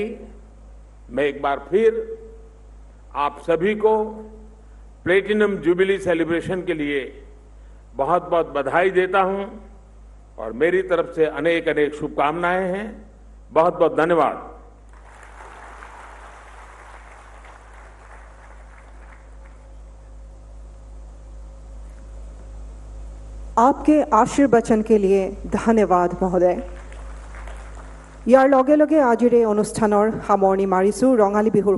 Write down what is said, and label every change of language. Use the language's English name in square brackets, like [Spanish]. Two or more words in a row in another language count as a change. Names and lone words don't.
[Hindi] मैं एक बार फिर आप सभी को [English] platinum jubilee celebration [Hindi] के लिए बहुत बहुत बधाई देता हूं और मेरी तरफ से अनेक अनेक शुभकामनाएं हैं। बहुत बहुत धन्यवाद। आपके आशीर्वचन के लिए धन्यवाद महोदय। [Assamese] ইয়াৰ লগে লগে আজিৰ এই অনুষ্ঠানৰ সামৰণি মাৰিছো। ৰঙালী বিহুৰ